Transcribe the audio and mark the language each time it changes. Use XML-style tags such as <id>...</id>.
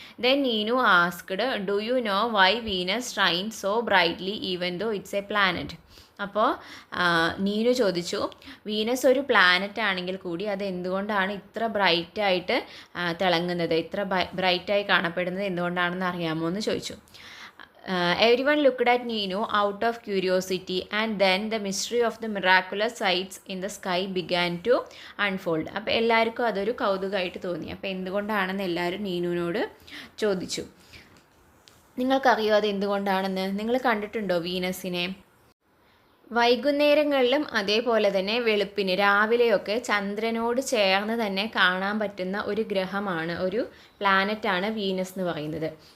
<en>Then Neenu asked do you know why Venus shine so brightly even though it's a planet.</en> <ml>അപ്പോൾ നീനു ചോദിച്ചു, Venus ഒരു planet ആണെങ്കിൽ കൂടി അത് എന്തുകൊണ്ടാണ് ഇത്ര ബ്രൈറ്റായിട്ട് തിളങ്ങുന്നത്, ഇത്ര ബ്രൈറ്റായി കാണപ്പെടുന്നത് എന്തുകൊണ്ടാണെന്ന് അറിയാമോ എന്ന് ചോദിച്ചു.</ml> <en>Everyone looked at Ninu out of curiosity, and then the mystery of the miraculous sights in the sky began to unfold.</en> <ml>അപ്പോൾ എല്ലാവർക്കും അതൊരു കൗതുകമായിട്ട് തോന്നി. അപ്പോൾ എന്തുകൊണ്ടാണെന്ന് എല്ലാവരും നീനുവിനോട് ചോദിച്ചു. നിങ്ങൾക്കറിയോ അത് എന്തുകൊണ്ടാണെന്ന്? നിങ്ങൾ കണ്ടിട്ടുണ്ടോ വീനസിനെ? വൈകുന്നേരങ്ങളിലും അതേപോലെ തന്നെ വെളുപ്പിന് രാവിലെയൊക്കെ ചന്ദ്രനോട് ചേർന്ന് തന്നെ കാണാൻ പറ്റുന്ന ഒരു ഗ്രഹമാണ്, ഒരു പ്ലാനറ്റാണ് വീനസ് എന്ന് പറയുന്നത്.</ml>